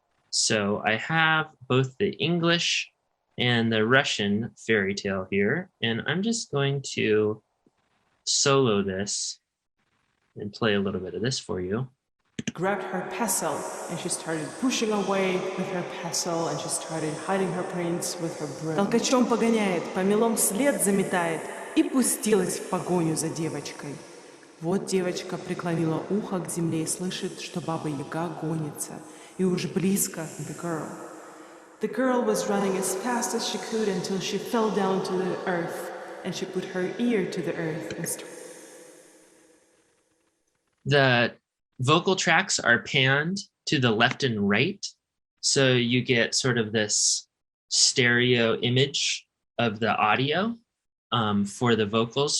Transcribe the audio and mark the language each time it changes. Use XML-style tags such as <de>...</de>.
<en>So I have both the English and the Russian fairy tale here, and I'm just going to solo this and play a little bit of this for you. Grabbed her pestle and she started pushing away with her pestle, and she started hiding her prints with her broom.</en> <ru>Толкачом погоняет, помелом след заметает и пустилась в погоню за девочкой. Вот девочка преклонила ухо к земле и слышит, что Баба Яга гонится, и уж близко</ru> <en>the girl. The girl was running as fast as she could until she fell down to the earth, and she put her ear to the earth. The vocal tracks are panned to the left and right, so you get sort of this stereo image of the audio. for the vocals.</en>